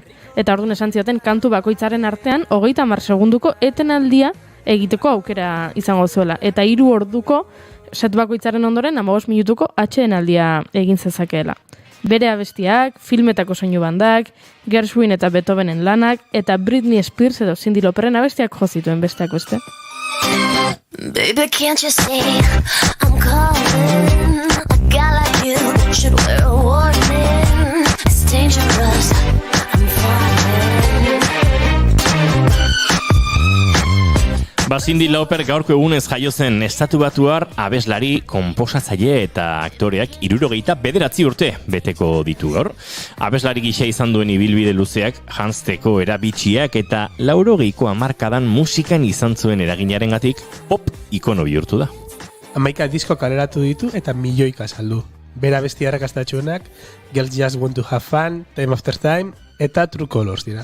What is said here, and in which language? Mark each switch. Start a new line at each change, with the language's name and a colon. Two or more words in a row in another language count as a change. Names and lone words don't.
Basque: Eta orduan esan zioten kantu bakoitzaren artean 30 segunduko etenaldia egiteko aukera izango zuela. Eta 3 orduko set bakoitzaren ondoren 15 minutuko atsedenaldia egin zezakeela. Bere abestiak, filmetako soinu bandak, Gershwin eta Beethovenen lanak, eta Britney Spears edo Cyndi Lauperen abestiak jo zituen besteak beste.
English: Baby, can't you see I'm calling? A guy like you should wear a warning. It's dangerous, I'm falling.
Basque: Cyndi Lauper gaurko egunez jaio zen estatubatuar abeslari, konposatzaile eta aktoreak 79 urte beteko ditu gaur. Abeslari gisa izan duen ibilbide luzeak, janzteko erabitsiak eta 80ko hamarkadan musikan izan zuen eraginarengatik pop ikono bihurtu da. 11 disko kaleratu ditu eta milioika saldu. Bera besti arrakastatxuenak, Girls Just Want to Have Fun, Time After Time eta True Colors dira.